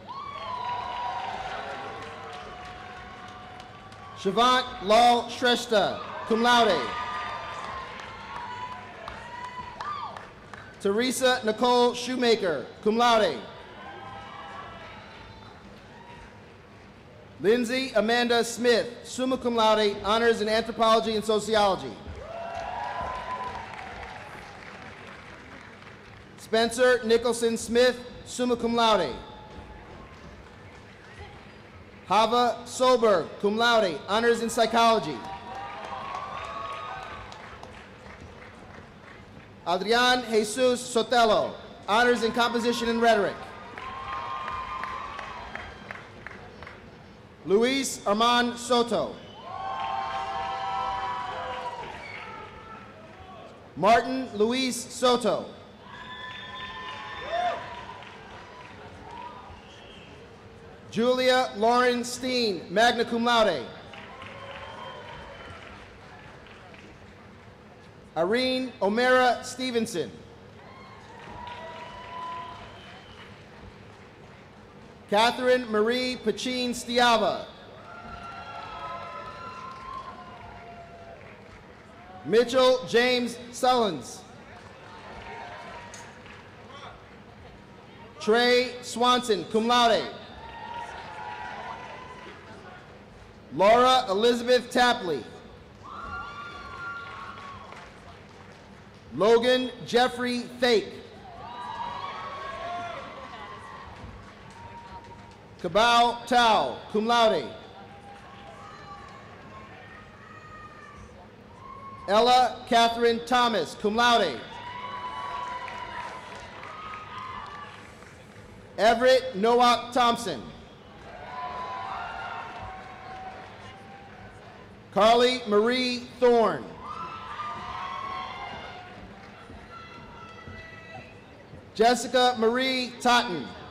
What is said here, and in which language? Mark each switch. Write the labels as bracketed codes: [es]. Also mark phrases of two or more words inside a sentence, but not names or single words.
[en] Shavant Lal Shrestha, [la] cum laude. [en] Teresa Nicole Shoemaker, [la] cum laude. [en] Lindsay Amanda Smith, [la] summa cum laude, [en] honors in anthropology and sociology. Spencer Nicholson Smith, [la] summa cum laude. [en] Hava Solberg, [la] cum laude, [en] honors in psychology. Adrian Jesus Sotelo, honors in composition and rhetoric. Luis Armand Soto. Martin Luis Soto. Julia Lauren Steen, [la] magna cum laude. [en] Irene O'Mara Stevenson. Catherine Marie Pachin Stiava. Mitchell James Sullins. Trey Swanson, [la] cum laude. [en] Laura Elizabeth Tapley. Logan Jeffrey Fake. Cabal Tao, [la] cum laude. [en] Ella Catherine Thomas, [la] cum laude. [en] Everett Noah Thompson. Carly Marie Thorne. Jessica Marie Totten.